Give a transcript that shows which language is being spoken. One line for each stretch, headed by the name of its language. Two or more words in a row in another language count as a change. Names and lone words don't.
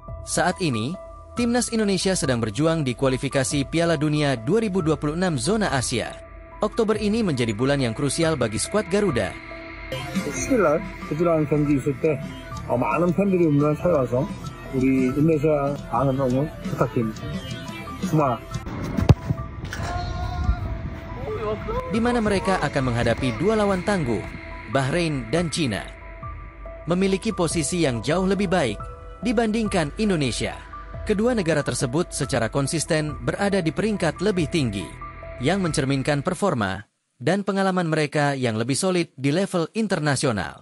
Indonesian: Saat ini, Timnas Indonesia sedang berjuang di kualifikasi Piala Dunia 2026 zona Asia. Oktober ini menjadi bulan yang krusial bagi skuad Garuda.
Korean: 10일 호주랑 경기 있을 때 많은 팬들이 우리나라 찾아와서 우리 인도네시아 많은 응원 부탁드립니다. 고마워.
Indonesian: Di mana mereka akan menghadapi dua lawan tangguh, Bahrain dan Cina. Memiliki posisi yang jauh lebih baik dibandingkan Indonesia. Kedua negara tersebut secara konsisten berada di peringkat lebih tinggi, yang mencerminkan performa dan pengalaman mereka yang lebih solid di level internasional.